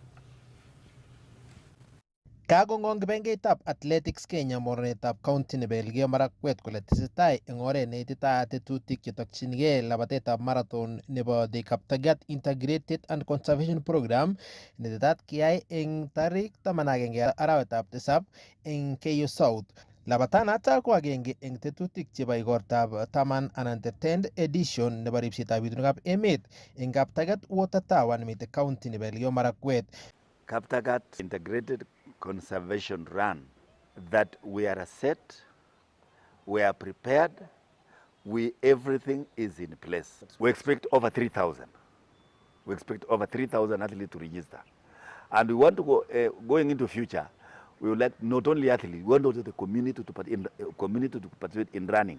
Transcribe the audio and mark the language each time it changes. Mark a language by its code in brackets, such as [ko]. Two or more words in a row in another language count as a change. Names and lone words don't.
[kln] Kakong'ong kibengeitab Athletics Kenya mornetab county nebo Elgeyo Marakwet kole tesetai eng oret neititaat tetutik chetokchinigei labatetab marathon nebo the Kaptagat Integrated and Conservation Program netetat kiyai eng tarik 11 arawetab tisab eng Keyo South. Labatanata ko agenge eng tetutik chebo igortab 10 anan [en] the 10th edition [kln] nebo ripsetab bitunekab emet eng Kaptagat Water Tower nemite county nebo Elgeyo Marakwet. [en] Kaptagat Integrated Conservation Run that we are set We are prepared. Everything is in place. We expect over 3,000. We expect over 3,000 athletes to register. And we want to go, going into future, we would like not only athletes, we want also the community to participate in running.